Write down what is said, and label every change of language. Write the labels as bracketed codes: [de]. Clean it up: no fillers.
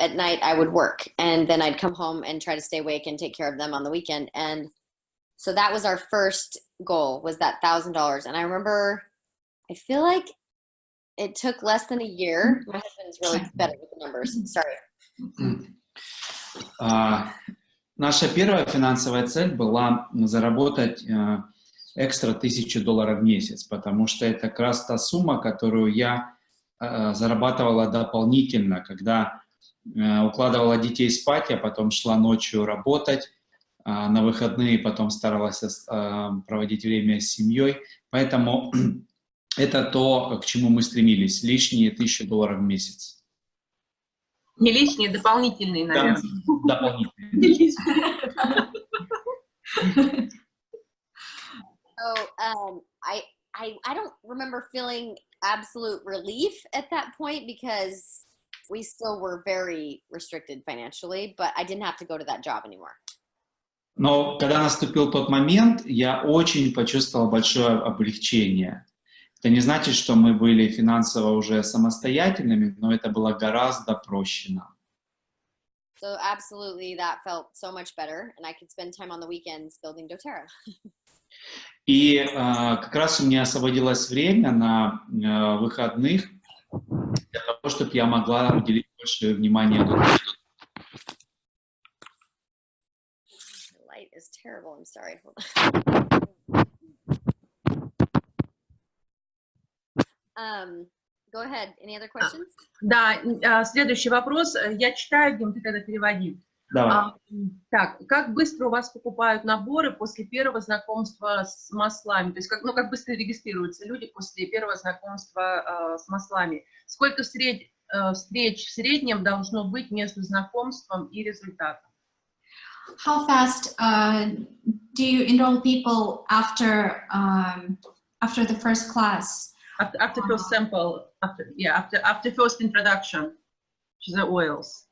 [en] At night I would work, and then I'd come home and try to stay awake and take care of them on the weekend. And so that was our first goal, was that $1,000. And I remember, I feel like it took less than a year. My husband's really better with the numbers. Sorry. [ru] Наша первая финансовая цель была заработать экстра $1000 в месяц, потому что это как раз та сумма, которую я зарабатывала дополнительно, когда укладывала детей спать, я потом шла ночью работать, на выходные потом старалась проводить время с семьей. Поэтому это то, к чему мы стремились, лишние $1000 в месяц. Не лишние, дополнительные, наверное. Да, дополнительные. [en] So I don't remember feeling absolute relief at that point, because we still were very restricted financially, but I didn't have to go to that job anymore. [ru] Но когда наступил тот момент, я очень почувствовал большое облегчение. Это не значит, что мы были финансово уже самостоятельными, но это было гораздо проще нам. [en] So absolutely, that felt so much better, and I could spend time on the weekends building doTERRA. [ru] И как раз у меня освободилось время на выходных для того, чтобы я могла уделить больше внимания другим. [en] The light is terrible. I'm sorry. Hold on. Go ahead. Any other questions? [ru] Да, следующий вопрос. Я читаю, Дим, ты тогда переводи. Давай. Так, как быстро у вас покупают наборы после первого знакомства с маслами? То есть, как быстро регистрируются люди после первого знакомства с маслами? Сколько встреч в среднем должно быть между знакомством и результатом? [en] How fast do you enroll people after the first class? After first sample, after first introduction to the oils.